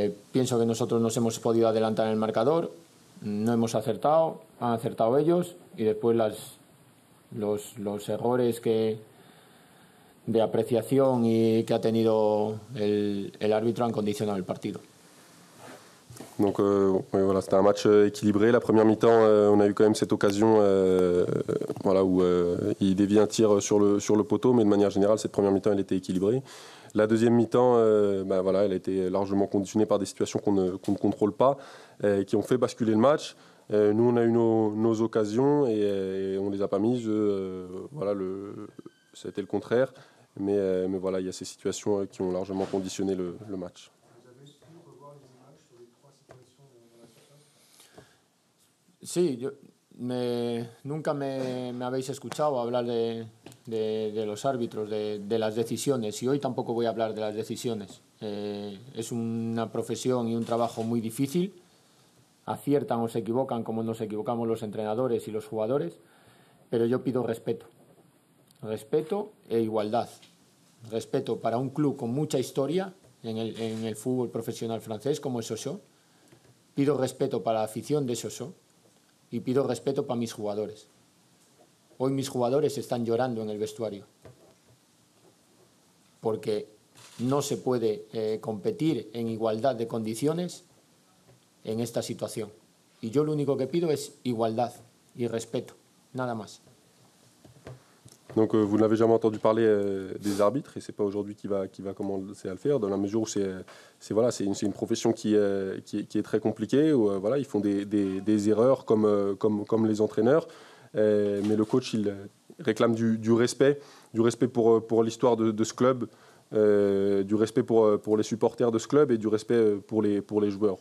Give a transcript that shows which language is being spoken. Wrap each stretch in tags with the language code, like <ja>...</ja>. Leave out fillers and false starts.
<es>Pienso que nosotros nos hemos podido adelantar en el marcador, no hemos acertado, han acertado ellos, y después los errores de apreciación y que ha tenido el árbitro han condicionado el partido.</es> <fr>Donc ouais, voilà, c'était un match équilibré. La première mi-temps, on a eu quand même cette occasion voilà, où il dévie un tir sur le poteau, mais de manière générale, cette première mi-temps, elle était équilibrée. La deuxième mi-temps, voilà, elle a été largement conditionnée par des situations qu'on ne contrôle pas, qui ont fait basculer le match. Nous, on a eu nos occasions et on ne les a pas mises. Voilà, c'était le contraire. Mais voilà, il y a ces situations qui ont largement conditionné le match.</fr> <es>Sí, nunca me habéis escuchado hablar de los árbitros, de las decisiones, y hoy tampoco voy a hablar de las decisiones. Es una profesión y un trabajo muy difícil. Aciertan o se equivocan como nos equivocamos los entrenadores y los jugadores, pero yo pido respeto. Respeto e igualdad. Respeto para un club con mucha historia en el fútbol profesional francés como es Sochaux. Pido respeto para la afición de Sochaux. Y pido respeto para mis jugadores. Hoy mis jugadores están llorando en el vestuario. Porque no se puede competir en igualdad de condiciones en esta situación. Y yo lo único que pido es igualdad y respeto. Nada más.</es> <fr>Donc vous n'avez jamais entendu parler des arbitres, et c'est pas aujourd'hui qui va commencer à le faire, dans la mesure où c'est une profession qui est très compliquée, où voilà, ils font des erreurs comme les entraîneurs, mais le coach il réclame du respect pour l'histoire de ce club, du respect pour les supporters de ce club et du respect pour les joueurs.</fr>